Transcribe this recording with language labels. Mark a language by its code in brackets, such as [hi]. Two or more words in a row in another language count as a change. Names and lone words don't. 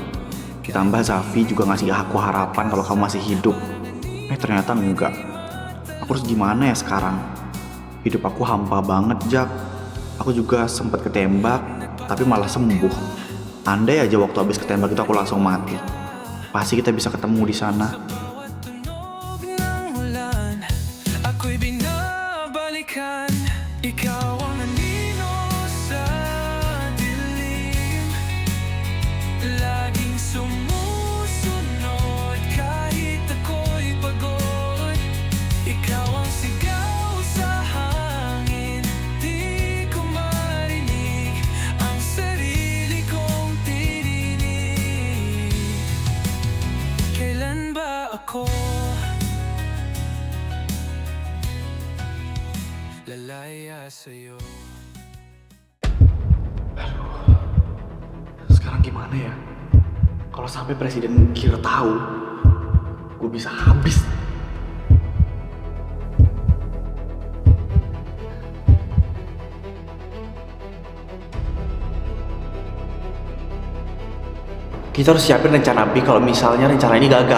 [id] Ditambah Zafi juga ngasih aku harapan kalau kamu masih hidup. Ternyata enggak. Aku harus gimana ya sekarang? Hidup aku hampa banget, Jak. Aku juga sempat ketembak, tapi malah sembuh. Andai aja waktu habis ketembak itu aku langsung mati. Pasti kita bisa ketemu di sana. [tl] Ako'y binabalikan, ikaw ang anino sa dilim. Laging sumusunod kahit ako'y pagod. Ikaw ang sigaw sa hangin, di ko marinig ang sarili kong tininig. Kailan ba ako lalaya sa'yo? [id] Sekarang gimana ya? Kalau sampai Presiden Kir tahu, gue bisa habis. Kita harus siapin rencana B kalau misalnya rencana ini gagal.